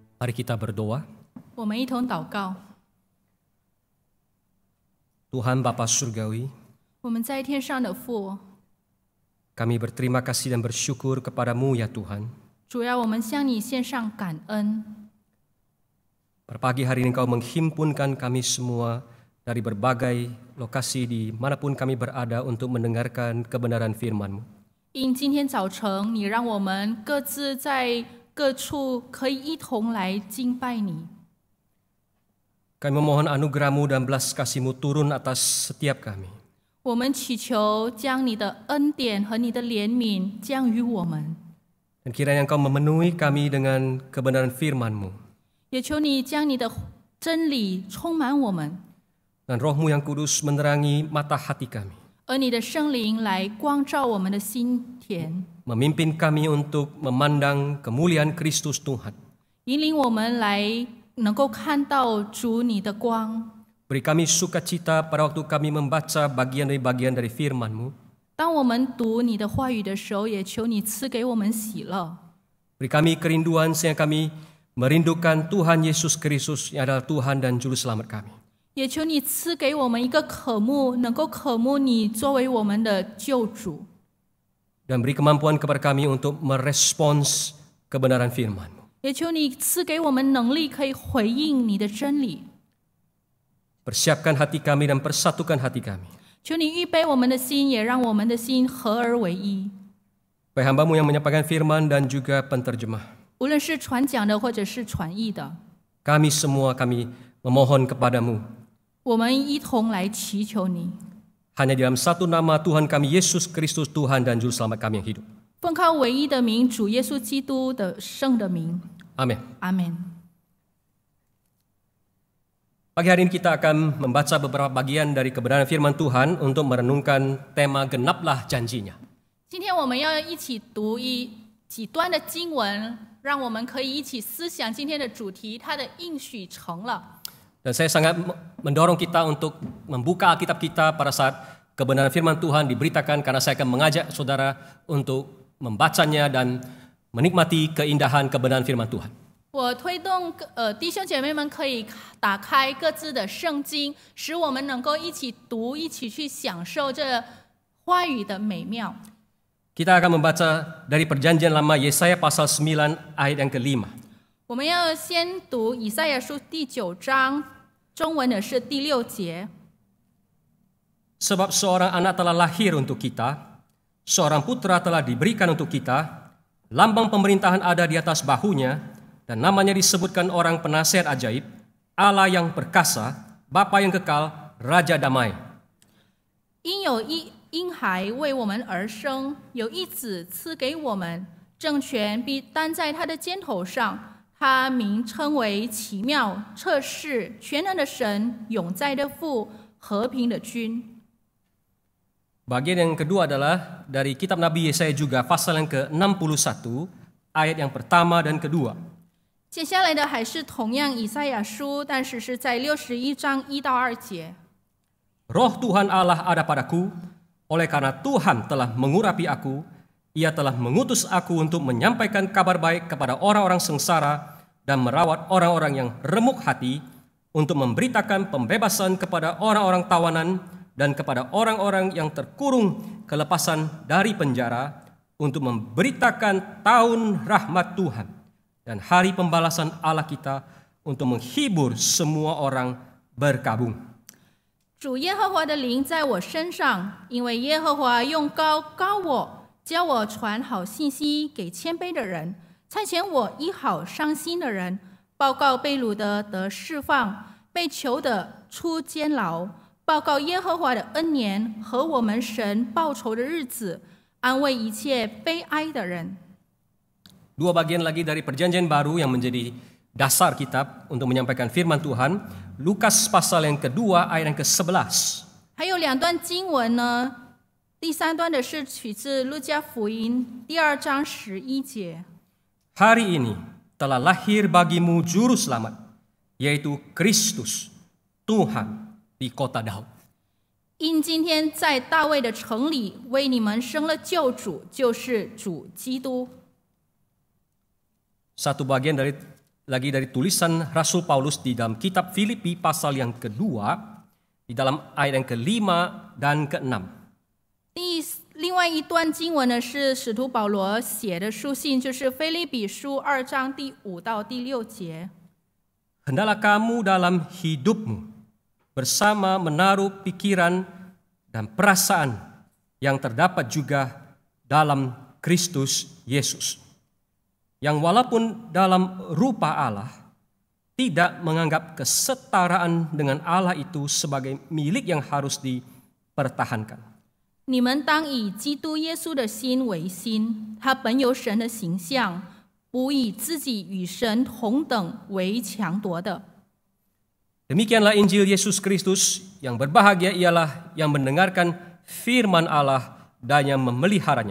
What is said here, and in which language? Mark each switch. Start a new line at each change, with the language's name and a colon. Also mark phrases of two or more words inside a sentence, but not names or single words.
Indonesian: Mari kita berdoa.
Chinese: 我们一同祷告。
Indonesian: Tuhan Bapa Surgawi,
Chinese: 我们在天上的父，
Indonesian: kami berterima kasih dan bersyukur kepadamu ya Tuhan.
Chinese: 主要我们向你献上感恩。
Indonesian: Pada pagi hari ini Kau menghimpunkan kami semua dari berbagai lokasi di manapun kami berada untuk mendengarkan kebenaran firman-Mu.
Chinese: 因今天早晨，你让我们各自在各处可以一同来敬拜你。
Indonesian: Kami memohon anugerah-Mu dan belas kasih-Mu turun atas setiap kami.
Chinese: 我们祈求将你的恩典和你的怜悯降于我们，
Indonesian: Dan kiranya Engkau memenuhi kami dengan kebenaran firman-Mu.
Chinese: 也求你将你的真理充满我们，
Indonesian: Dan Roh-Mu yang kudus menerangi mata hati kami.
Chinese: 而你的圣灵来光照我们的心田，
Indonesian: Memimpin kami untuk memandang kemuliaan Kristus Tuhan.
Chinese: 引领我们来能够看到主你的光。
Indonesian: Beri kami sukacita pada waktu kami membaca bagian dari firman-Mu.
Chinese: 当我们读你的话语的时候，也求你赐给我们喜乐。
Indonesian: Beri kami kerinduan sehingga kami merindukan Tuhan Yesus Kristus yang adalah Tuhan dan Juru Selamat kami.
Chinese: 也求你赐给我们一个渴慕，能够渴慕你作为我们的救主，
Indonesian: Dan beri kemampuan kepada kami untuk merespons kebenaran firman-Mu.
Chinese: 也求你赐给我们能力，可以回应你的真理。
Indonesian: Persiapkan hati kami dan persatukan hati kami.
Chinese: 求你预备我们的心，也让我们的心合而为一。
Indonesian: Baik hamba-Mu yang menyampaikan firman dan juga penterjemah.
Chinese: 无论是传讲的，或者是传译的，
Indonesian: Kami semua kami memohon kepadamu.
Chinese: 我们一同来祈求你，
Indonesian: Hanya dalam satu nama Tuhan kami Yesus Kristus Tuhan dan Juru Selamat kami yang hidup.
Chinese: 奉靠唯一的名，主耶稣基督的圣的名，
Indonesian: Amin.
Chinese: 阿门。
Indonesian: Pagi hari ini kita akan membaca beberapa bagian dari kebenaran firman Tuhan untuk merenungkan tema genaplah janjinya.
Chinese: 今天我们要一起读几段的经文，让我们可以一起思想今天的主题，它的应许成了。
Indonesian: Dan saya sangat mendorong kita untuk membuka Alkitab kita pada saat kebenaran firman Tuhan diberitakan, karena saya akan mengajak saudara untuk membacanya dan menikmati keindahan kebenaran firman Tuhan.
Chinese: 我推动弟兄姐妹们可以打开各自的圣经，使我们能够一起读，一起去享受这话语的美妙。
Indonesian: Kita akan membaca dari Perjanjian Lama Yesaya pasal 9 ayat yang ke-5.
Chinese: 我们要先读以赛亚书第9章，中文的是第6节。
Indonesian: Sebab seorang anak telah lahir untuk kita, seorang putra telah diberikan untuk kita, lambang pemerintahan ada di atas bahunya, dan namanya disebutkan orang penasihat ajaib, Allah yang perkasa, Bapa yang kekal, Raja damai.
Chinese: 因有一婴孩为我们而生，有一子赐给我们，政权必担在他的肩头上。他名称为奇妙、测试、全能的神、永在的父、和平的君。
Indonesian: Bagian yang kedua adalah dari kitab Nabi Yesaya juga pasal yang ke-61 ayat yang pertama dan kedua.
Chinese: 接下来的还是同样以赛亚书，但是是在61章1到2节。
Indonesian: Roh Tuhan Allah ada padaku, oleh karena Tuhan telah mengurapi aku, Ia telah mengutus aku untuk menyampaikan kabar baik kepada orang-orang sengsara dan merawat orang-orang yang remuk hati, untuk memberitakan pembebasan kepada orang-orang tawanan dan kepada orang-orang yang terkurung kelepasan dari penjara, untuk memberitakan tahun rahmat Tuhan dan hari pembalasan Allah kita, untuk menghibur semua orang berkabung.
Chinese: 主耶和华的灵在我身上，因为耶和华用膏膏我，教我传好信息给谦卑的人，差遣我医好伤心的人，报告被掳的得释放，被囚的出监牢，报告耶和华的恩年和我们神报仇的日子，安慰一切悲哀的人。
Indonesian: Dua bagian lagi dari Perjanjian Baru yang menjadi dasar kitab untuk menyampaikan firman Tuhan, Lukas pasal yang kedua ayat yang ke-11.
Chinese: 还有2段经文呢，第3段的是取自路加福音第2章11节。
Indonesian: Hari ini telah lahir bagimu juru selamat, yaitu Kristus, Tuhan di kota Daud.
Chinese: 因今天在大卫的城里为你们生了救主，就是主基督。
Indonesian: Satu bagian dari lagi dari tulisan Rasul Paulus di dalam kitab Filipi pasal yang kedua, di dalam ayat yang ke-5 dan ke-6.
Chinese: 另外一段经文呢，是使徒保罗写的书信，就是腓立比书2章第5到第6节。
Indonesian: Hendaklah kamu dalam hidupmu bersama menaruh pikiran dan perasaan yang terdapat juga dalam Kristus Yesus, yang walaupun dalam rupa Allah tidak menganggap kesetaraan dengan Allah itu sebagai milik yang harus dipertahankan.
Chinese: 你们当以基督耶稣的心为心，他本有神的形象，不以自己与神同等为强夺的。
Indonesian: Demikianlah Injil Yesus Kristus, yang berbahagia ialah yang mendengarkan firman Allah dan yang memeliharanya.